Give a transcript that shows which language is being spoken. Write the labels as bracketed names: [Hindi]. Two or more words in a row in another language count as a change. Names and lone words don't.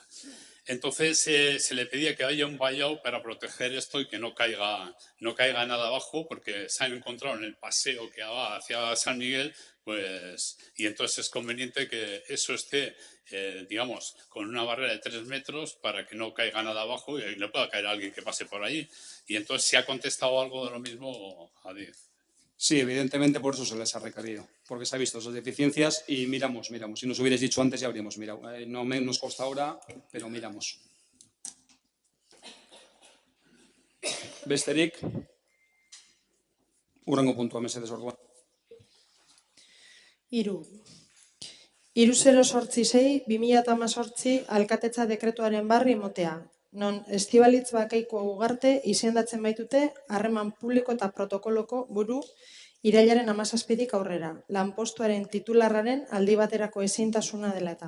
[Spanish] Entonces se le pedía que haya un vallado para proteger esto y que no caiga nada abajo, porque se han encontrado en el paseo que va hacia San Miguel, pues, y entonces es conveniente que eso esté, digamos, con una barrera de 3 metros para que no caiga nada abajo y le pueda caer a alguien que pase por allí. Y entonces se ha contestado algo de lo mismo a Adif. Sí, evidentemente por eso se les ha requerido, porque se ha visto esas deficiencias y miramos. Si nos hubierais dicho antes ya habríamos mirado. No nos consta ahora, pero miramos. [Basque] Besterik, hurrengo puntua mesedez orduan. 3. 3086-2018 alkatetza dekretuaren barri emotea, non Estibalitz Bakaiko Ugarte izendatzen baitute harreman publiko eta protokoloko buru irailaren 17tik aurrera, lanpostuaren titularraren aldi baterako ezintasuna dela eta.